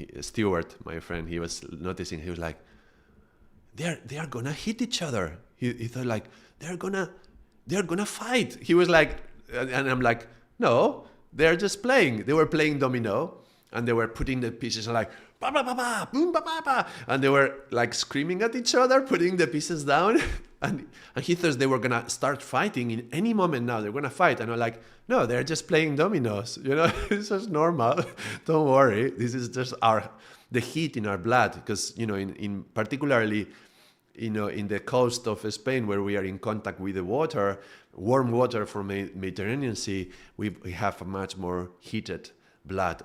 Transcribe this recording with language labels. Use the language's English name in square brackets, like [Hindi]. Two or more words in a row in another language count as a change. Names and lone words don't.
[English] Stuart, my friend, he was noticing. He was like, they are gonna hit each other. He thought like they're gonna fight. He was like, and I'm like, no, they're just playing. They were playing domino, and they were putting the pieces like ba ba ba ba, boom ba ba ba, and they were like screaming at each other, putting the pieces down. And he thought they were gonna start fighting in any moment now. They're gonna fight, and I'm like, no, they're just playing dominoes. It's just normal. Don't worry. This is just the heat in our blood, because in particularly in the coast of Spain, where we are in contact with the water, warm water from Mediterranean Sea, we have a much more heated blood.